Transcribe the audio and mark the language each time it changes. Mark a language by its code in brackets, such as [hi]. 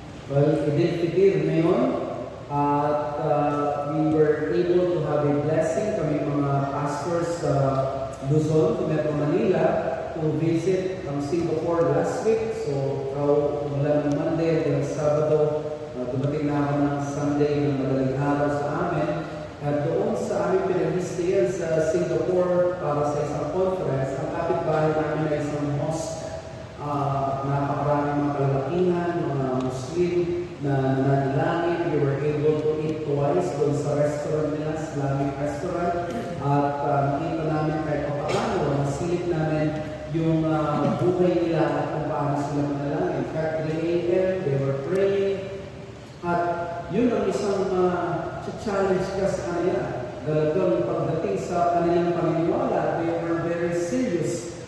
[en] Well, Idil Fitir [tl] ngayon at [en] we were able to have a blessing kami mga pastors sa Luzon, Metro Manila to visit Singapore last week. [tl] So, mula ng Monday hanggang Sabado, dumating na ako ng Sunday ng madaling araw sa amin. At doon sa aming pinag-stayan sa Singapore para sa isang conference, ang kapitbahay namin ay isang mosque. Napakaraming mga kalalakihan, mga Muslim na nananalangin. [en] We were able to eat twice [tl] doon sa restaurant nila, [en] Islamic restaurant. [tl] At nakita namin kahit paano, nasilip namin yung buhay nila at kung paano sila manalangin. [en] In fact, 3 a.m. they were praying. [tl] At yun ang isang challenge ka sa kanila. Talagang pagdating sa kanilang paniniwala, [en] they were very serious.